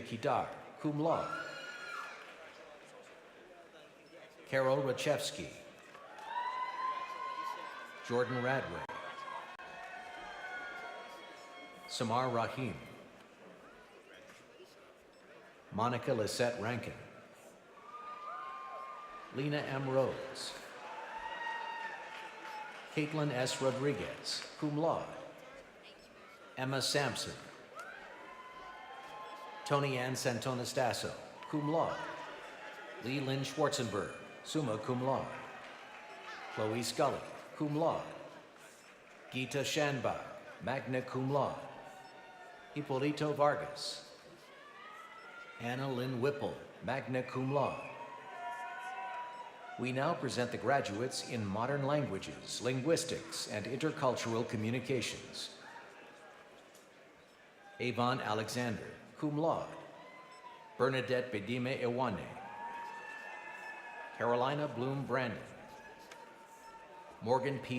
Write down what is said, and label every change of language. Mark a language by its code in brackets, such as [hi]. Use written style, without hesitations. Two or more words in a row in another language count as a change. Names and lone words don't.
[en] Kidar, [la] cum laude. [en] Carol Rachevsky, Jordan Radway, Samar Rahim, Monica Lisette Rankin, Lena M. Rhodes, Caitlin S. Rodriguez, [la] cum laude. [en] Emma Sampson, Tony Ann Santonastasso, [la] cum laude. [en] Lee Lynn Schwarzenberg, [la] summa cum laude. [en] Chloe Scully, [la] cum laude. [en] Gita Shanbag, [la] magna cum laude. [en] Hippolito Vargas, Anna Lynn Whipple, [la] magna cum laude. [en] We now present the graduates in modern languages, linguistics, and intercultural communications. Avon Alexander, [la] cum laude. [en] Bernadette Bedime Ewane, Carolina Bloom Brandon, Morgan P.